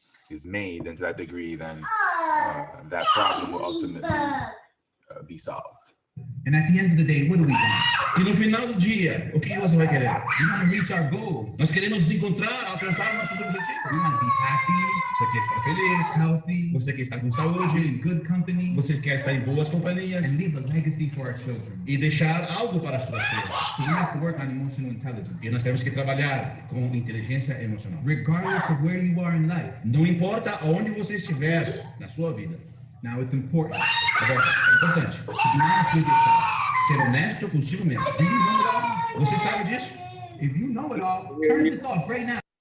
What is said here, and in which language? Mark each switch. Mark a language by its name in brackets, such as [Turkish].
[English] is made, and to that degree, then that problem will ultimately be solved. And at the end of the day, what do we want? [Portuguese] E no final do dia, o que você vai querer? [English] We want to reach our goals. [Portuguese] Nós queremos nos encontrar, alcançar nossos objetivos. [English] We want to be happy. [Portuguese] Você quer estar feliz, [English] healthy. [Portuguese] Você quer estar com saúde, [English] in good company. [Portuguese] Você quer estar em boas companhias. [English] And leave a legacy for our children. [Portuguese] E deixar algo para as suas crianças. [English] So we have to work on emotional intelligence. [Portuguese] E nós temos que trabalhar com inteligência emocional. [English] Regardless of where you are in life. [Portuguese] Não importa onde você estiver na sua vida. [English] Now it's important. [Portuguese] Agora, é importante. [English] To be honest with yourself. [Portuguese] Ser honesto consigo mesmo. [English] Do you know it all? [Portuguese] Você sabe disso? [English] If you know it all, turn this off right now.